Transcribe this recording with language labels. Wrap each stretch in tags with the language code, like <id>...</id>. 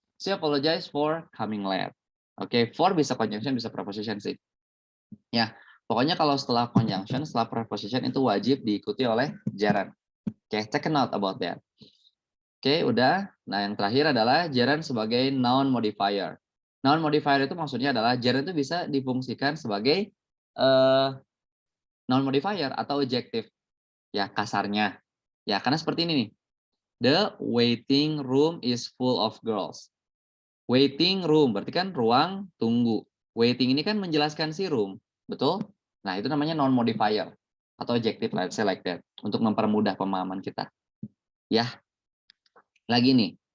<en>She apologized for coming late.</en> <id>Oke, for bisa conjunction, bisa preposition sih. Ya, pokoknya kalau setelah conjunction, setelah preposition itu wajib diikuti oleh gerund.</id> <en>Oke, take a note about that.</en> <id>Oke, udah. Nah, yang terakhir adalah gerund sebagai noun modifier. Noun modifier itu maksudnya adalah gerund itu bisa difungsikan sebagai noun modifier atau adjective. Ya, kasarnya. Ya, karena seperti ini nih.</id> <en>The waiting room is full of girls.</en> <id>Waiting room berarti kan ruang tunggu. Waiting ini kan menjelaskan si room, betul? Nah, itu namanya noun modifier atau adjective,</id> <en>let's say like that,</en> <id>untuk mempermudah pemahaman kita. Ya. Lagi nih.</id>